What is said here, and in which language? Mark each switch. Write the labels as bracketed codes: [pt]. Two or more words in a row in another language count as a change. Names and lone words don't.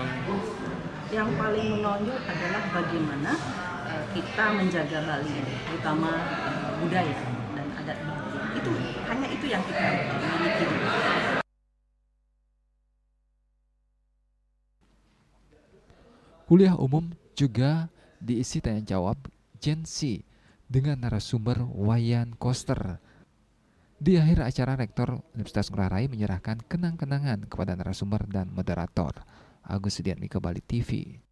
[id] Yang paling menonjol adalah bagaimana kita menjaga Bali, terutama budaya dan adat Bali. Itu hanya itu yang kita miliki. Kuliah umum juga diisi tanya jawab Gen Z dengan narasumber Wayan Koster. Di akhir acara, Rektor Universitas Ngurah Rai menyerahkan kenang-kenangan kepada narasumber dan moderator. Agus Sudiatmiko, Bali TV.